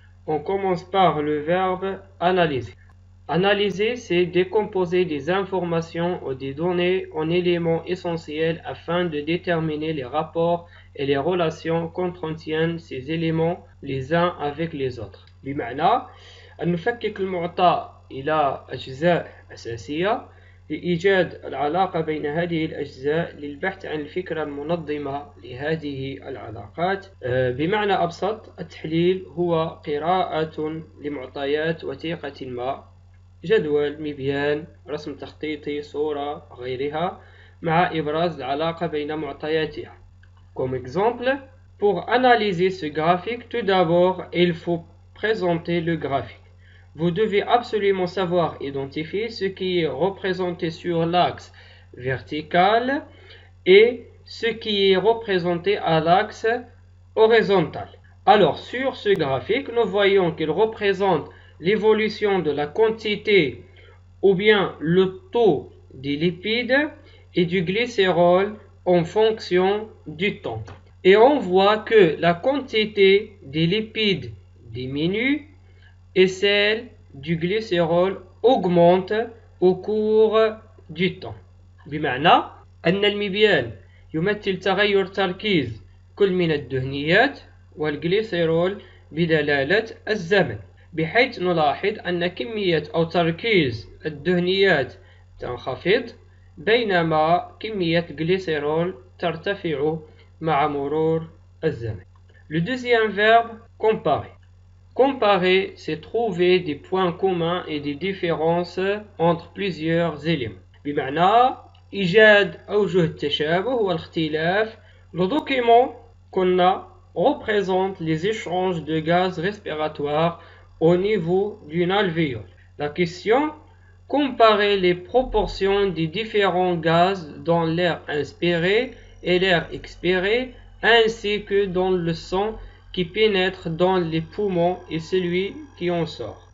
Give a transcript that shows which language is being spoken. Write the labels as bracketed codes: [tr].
[fr] On commence par le verbe analyser. Analyser, c'est décomposer des informations ou des données en éléments essentiels afin de déterminer les rapports et les relations qu'entretiennent ces éléments les uns avec les autres. [ar] بمعنى أن نفكك المعطى إلى أجزاء أساسية لإيجاد العلاقة بين هذه الأجزاء للبحث عن الفكرة المنظمة لهذه العلاقات. بمعنى أبسط، التحليل هو قراءة لمعطيات وثيقة ما، جدول، مبيان، رسم تخطيطي، صورة، غيرها، مع إبراز العلاقة بين معطياتها. [fr] Comme exemple, pour analyser ce graphique, tout d'abord, il faut présenter le graphique. Vous devez absolument savoir identifier ce qui est représenté sur l'axe vertical et ce qui est représenté à l'axe horizontal. Alors, sur ce graphique, nous voyons qu'il représente l'évolution de la quantité ou bien le taux des lipides et du glycérol en fonction du temps. Et on voit que la quantité des lipides diminue et celle du glycérol augmente au cours du temps. [ar] بمعنى أن المبيان يمثل تغير تركيز كل من الدهنيات والجليسرول بدلالة الزمن، بحيث نلاحظ أن كمية أو تركيز الدهنيات تنخفض بينما كمية الجليسرول ترتفع مع مرور الزمن. [fr] Le deuxième verbe, comparer. Comparer, c'est trouver des points communs et des différences entre plusieurs éléments. [ar] بمعنى إيجاد أوجه التشابه والاختلاف. [fr] Le document qu'on a représente les échanges de gaz respiratoires au niveau d'une alvéole. La question: comparer les proportions des différents gaz dans l'air inspiré et l'air expiré, ainsi que dans le sang qui pénètre dans les poumons et celui qui en sort.